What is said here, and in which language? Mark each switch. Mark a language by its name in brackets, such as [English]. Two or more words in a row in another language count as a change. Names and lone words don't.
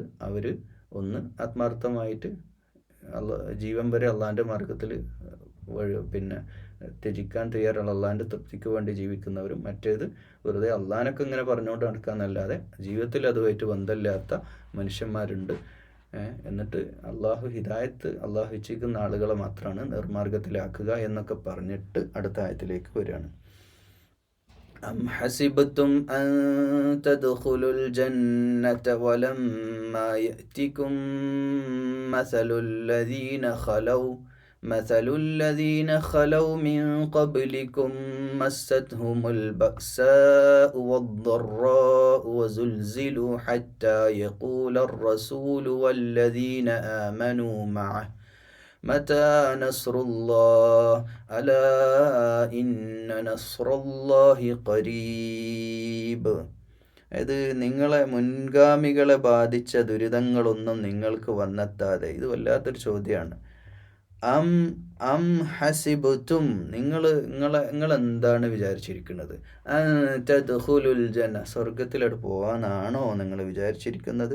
[Malayalam] അവർ ഒന്ന് ആത്മാർത്ഥമായിട്ട് ജീവൻ വരെ അള്ളാഹിൻ്റെ മാർഗത്തിൽ ത്യജിക്കാൻ തയ്യാറുള്ള അള്ളാഹിൻ്റെ തൃപ്തിക്ക് വേണ്ടി ജീവിക്കുന്നവരും, മറ്റേത് വെറുതെ അള്ളാഹിനൊക്കെ ഇങ്ങനെ പറഞ്ഞുകൊണ്ട് നടക്കാന്നല്ലാതെ ജീവിതത്തിൽ അതുമായിട്ട് ബന്ധമില്ലാത്ത മനുഷ്യന്മാരുണ്ട്. എന്നിട്ട് അള്ളാഹു ഇച്ഛിക്കുന്ന ആളുകളെ മാത്രമാണ് നിർമാർഗത്തിലാക്കുക എന്നൊക്കെ പറഞ്ഞിട്ട് അടുത്ത ആയത്തിലേക്ക് വരികയാണ്. [Arabic] أم حسبتم أن تدخلوا الجنة ولما يأتكم مثل الذين خلوا من قبلكم مستهم البأساء والضراء وزلزلوا حتى يقول الرسول والذين آمنوا معه متى نصر الله ألا إن نصر الله قريب. [Malayalam] അതായത് നിങ്ങളെ മുൻഗാമികളെ ബാധിച്ച ദുരിതങ്ങളൊന്നും നിങ്ങൾക്ക് വന്നെത്താതെ. ഇത് വല്ലാത്തൊരു ചോദ്യമാണ്. [Arabic] أم أم حسبتم [Malayalam] നിങ്ങളെന്താണ് വിചാരിച്ചിരിക്കുന്നത്? [Arabic] تدخلوا الجنة [Malayalam] സ്വർഗത്തിലോട്ട് പോകാനാണോ നിങ്ങൾ വിചാരിച്ചിരിക്കുന്നത്?